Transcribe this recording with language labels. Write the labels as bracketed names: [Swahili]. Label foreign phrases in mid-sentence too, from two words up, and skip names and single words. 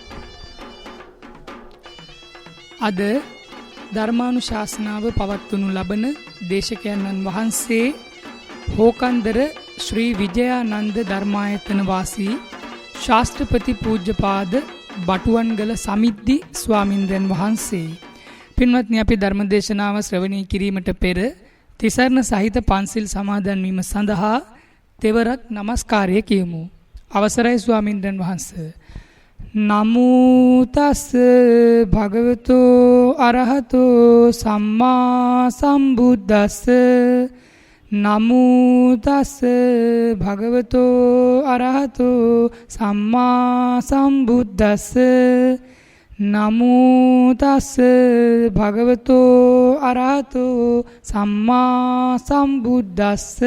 [Sinhala] අද ධර්මානුශාසනාව පවත්වනු ලබන දේශකයන්න් වහන්සේ හෝකන්දර ශ්‍රී විජයානන්ද ධර්මායතන වාසී ශාස්ත්‍රපති පූජ්‍යපාද බටුවන්ගල සමිද්දි ස්වාමින්ද්‍රයන් වහන්සේ. පින්වත්නි, අපි ධර්මදේශනාව ශ්‍රවණය කිරීමට පෙර තිසරණ සහිත පන්සිල් සමාදන් වීම සඳහා තෙවරක් නමස්කාරය කියමු. අවසරයි ස්වාමින්ද්‍රයන් වහන්සේ. [Pali] නමෝ තස් භගවතෝ අරහතෝ සම්මා සම්බුද්දස්ස. නමෝ තස් භගවතෝ අරහතෝ සම්මා සම්බුද්දස්ස. නමෝ තස් භගවතෝ අරහතෝ සම්මා සම්බුද්දස්ස.